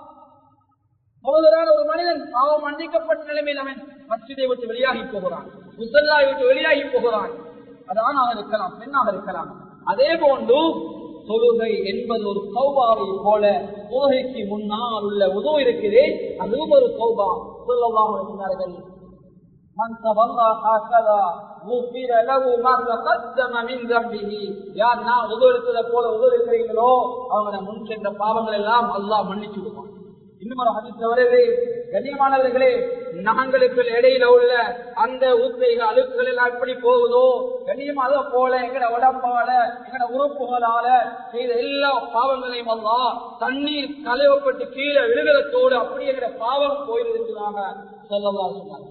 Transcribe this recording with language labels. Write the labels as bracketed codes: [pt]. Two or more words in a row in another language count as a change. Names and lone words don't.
[ta] ஒரு மனிதன் பாவம் மன்னிக்கப்பட்ட நிலைமையில் அவன் மஸ்ஜிதை விட்டு வெளியாகி போகிறான், முஸல்லாவை விட்டு வெளியாகி போகிறான். அது ஆணாக இருக்கலாம், பெண்ணாக இருக்கலாம். அதே போன்று தொழுகை என்பது ஒரு தௌபாவை போல தொழுகைக்கு முன்னால் உள்ள உது இருக்கிறே, அதுவும் ஒரு தௌபா. [ar] صلى الله عليه وسلم من تولى هكذا غفر له ما تقدم من ذنبه. [ta] யார் நான் உதவித்ததை போல உதவிக்கிறீங்களோ அவங்கள முன் சென்ற பாவங்கள் எல்லாம் அல்லாஹ் மன்னிச்சு விடுவான். இன்னும் ஒரு ஹதீஸ் வருது, கண்ணியமானவர்களே, நகங்களுக்கு இடையில உள்ள அந்த ஊத்தைகள் அழுக்குகள் எல்லாம் எப்படி போகுதோ, கண்ணியமாக போல எங்கட உடம்பால எங்கட உறுப்புகளால செய்த எல்லா பாவங்களையும் அல்லாஹ் தண்ணீர் கழுவப்பட்டு கீழே விழுகிறதோடு அப்படி எங்கட பாவம் போயிருக்கிறாங்க [ar] صلى الله عليه وسلم.